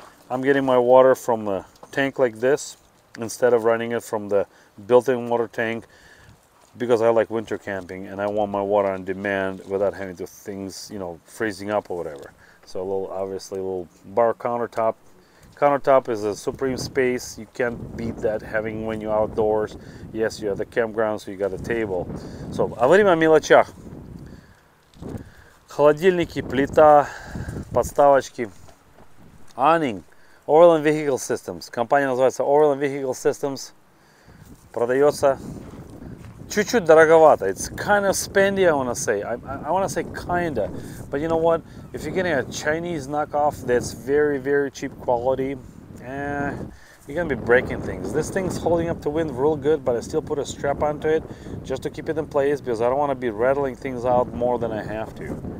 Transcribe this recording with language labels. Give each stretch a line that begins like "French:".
English: I'm getting my water from a tank like this instead of running it from the built-in water tank because I like winter camping and I want my water on demand without having to things, you know, freezing up or whatever. So a little, obviously a little bar countertop. Countertop is a supreme space. You can't beat that having when you're outdoors. Yes, you have the campground, so you got a table. So,
Russian: говорим о мелочах. Холодильники, плита, подставочки.
English: Awning. Overland Vehicle Systems.
Russian: Компания называется Overland Vehicle Systems. Продается чуть-чуть дороговато.
English: It's kind of spendy, I want to say. I want to say kinda. But you know what? If you're getting a Chinese knockoff that's very, very cheap quality, you're going to be breaking things. This thing's holding up to wind real good, but I still put a strap onto it just to keep it in place because I don't want to be rattling things out more than I have to.